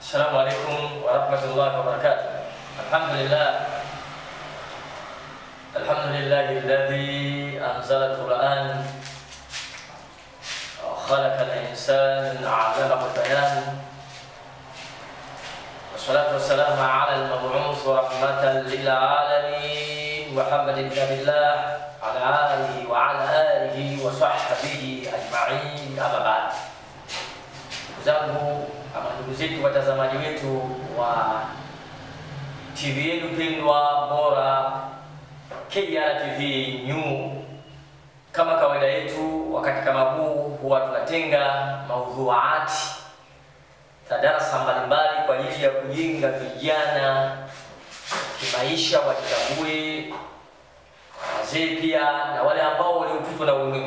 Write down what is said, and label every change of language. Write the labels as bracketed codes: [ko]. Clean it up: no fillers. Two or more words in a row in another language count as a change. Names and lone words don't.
[ar] السلام عليكم ورحمة الله وبركاته. الحمد لله الذي أنزل القرآن وخلق الإنسان علمه البيان. والصلاة والسلام على المبعوث رحمة للعالمين محمد نبي الله على آله وعلى آله وصحبه أجمعين. أما بعد. [sw] Zangu ama ndugu zetu watazamaji wetu wa TV yenu pendwa bora KR TV New, kama kawaida yetu wakati kama huu huwa tunatenga maudhuati za darasa mbalimbali kwa ajili ya kujenga vijana kimaisha, wajitambue, wazee pia na wale ambao waliopitwa na ulimwengu.